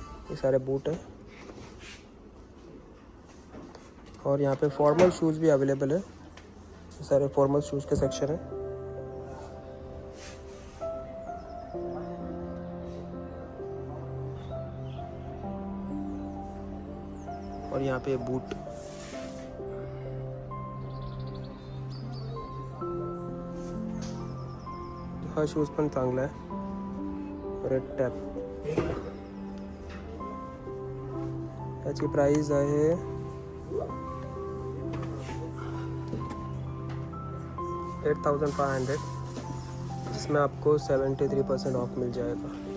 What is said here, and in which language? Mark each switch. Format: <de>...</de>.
<hi>ये सारे बूट हैं और यहाँ पे फॉर्मल शूज़ भी अवेलेबल है। ये सारे फॉर्मल शूज़ के सेक्शन है। और यहाँ पे बूट,</hi> <mr>हा शूज पण चांगला आहे, रेड टॅप। याची प्राइस आहे</mr> <hi>8500, जिसमें आपको 73% ऑफ मिल जाएगा।</hi>